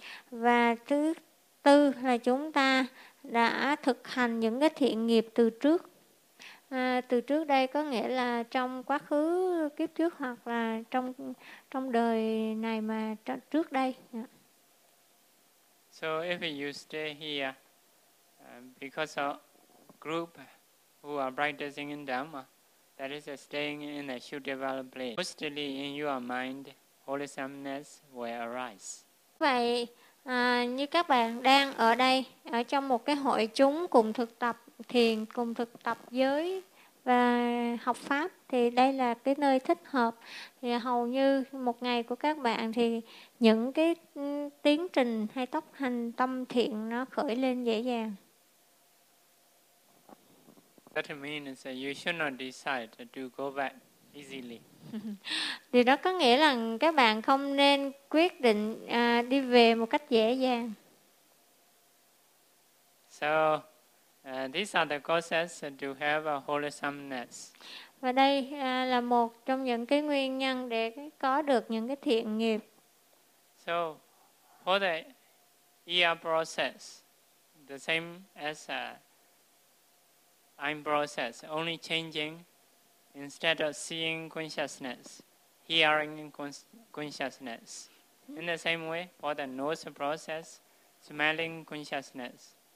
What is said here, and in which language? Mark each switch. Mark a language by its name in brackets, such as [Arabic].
[Vietnamese] Và thứ tư là chúng ta đã thực hành những cái thiện nghiệp từ trước. Từ trước đây có nghĩa là trong quá khứ kiếp trước hoặc là trong đời này mà trước đây. [English] So if you stay here because of group who are practicing in Dhamma, that is staying in a suitable place. Mostly in your mind, wholesomeness will arise. [Vietnamese] Vậy, như các bạn đang ở đây, ở trong một cái hội chúng cùng thực tập thiền, cùng thực tập giới và học pháp, thì đây là cái nơi thích hợp. Thì hầu như một ngày của các bạn thì những cái tiến trình hay tốc hành tâm thiện nó khởi lên dễ dàng. [English] That means that you should not decide to go back easily. [Vietnamese] Thì đó có nghĩa là các bạn không nên quyết định đi về một cách dễ dàng. [English] So, these are the causes to have a wholesomeness. [Vietnamese] Và đây là một trong những cái nguyên nhân để có được những cái thiện nghiệp. [English] So, for the year process, the same as I'm process, only changing, instead of seeing consciousness, hearing consciousness. In the same way, for the nose process, smelling consciousness.